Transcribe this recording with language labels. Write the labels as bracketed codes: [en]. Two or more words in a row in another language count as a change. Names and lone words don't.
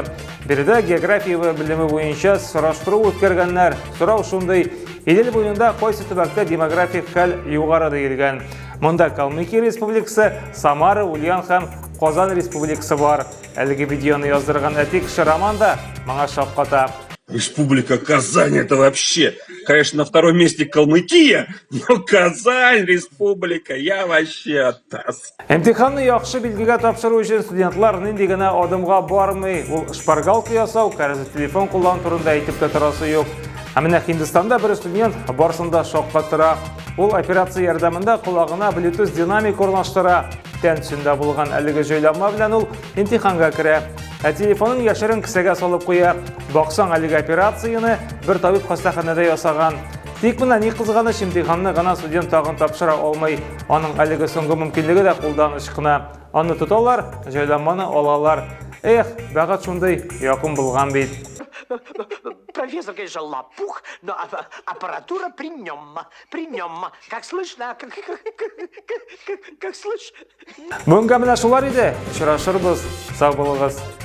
[tt] Биредә география белеме буенча сораштыру үткәргәннәр. Сорау шундый: Идел буенда кайсы төбәктә демографик хәл югары диелгән? Монда Калмыкия Республикасы, Самара, Ульян һәм Казан Республикасы бар. Әлеге видеоны яздырган әти кеше Роман да моңа шакката. [ru] Республика Казань — это вообще, конечно, на втором месте Калмыкия, но Казань, республика, я вообще оттас. [tt] Имтиханны яхшы билгегә тапшыру өчен студентлар нинди генә адымга бармый. Ул шпаргалка ясау, кәрәзле телефон куллану турында әйтеп тә торасы юк. Ә менә Һиндстанда бер студент барсында шокка тора. Ул операция ярдәмендә колагына Bluetooth динамик урнаштыра. Тән төсендә булган әлеге җайланма белән ул имтиханга керә. Ә телефонын яшерен кесәгә салып куя. Баксаң, әлеге операцияны бер табиб хастаханәдә ясаган. Тик менә ни кызганыч, имтиханны гына студент тагын тапшыра алмый. Аның әлеге соңгы мөмкинлеге дә кулданыш кына. Аны тоталар, җайланманы алалар. Эх, бәгать шундый якын булган бит. [ru] Профессор, конечно, лопух, но аппаратура при нем. Как слышно? Как слышно? [tt] Бүгенге менә шулар иде. Очрашырбыз. Сау булыгыз.